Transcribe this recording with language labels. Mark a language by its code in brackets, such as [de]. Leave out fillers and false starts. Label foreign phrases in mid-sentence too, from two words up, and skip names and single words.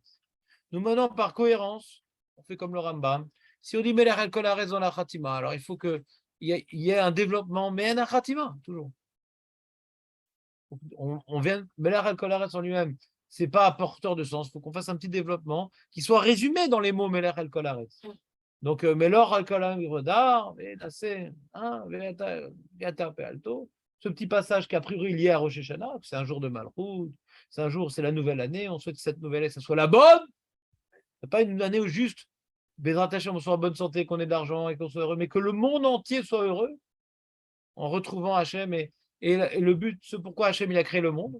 [fr] Nous menons par cohérence, on fait comme le Rambam. Si on dit [he] מלך על כל הארץ [fr] dans la Khatima, alors il faut que il y a un développement, mais un khatima, toujours. On vient, [he] מלך על כל הארץ [fr] en lui-même, c'est pas apporteur de sens. Il faut qu'on fasse un petit développement qui soit résumé dans les mots [he] מלך על כל הארץ. Donc, מלך על כל הארץ, [fr] ce petit passage qu'a priori lié à Rosh Hashanah, c'est un jour de Malchut, c'est un jour, c'est la nouvelle année, on souhaite que cette nouvelle année, ça soit la bonne. C'est pas une année où juste, [he] בעזרת השם, [fr] on soit en bonne santé, qu'on ait de l'argent et qu'on soit heureux, mais que le monde entier soit heureux en retrouvant Hachem et le but, c'est pourquoi Hachem il a créé le monde.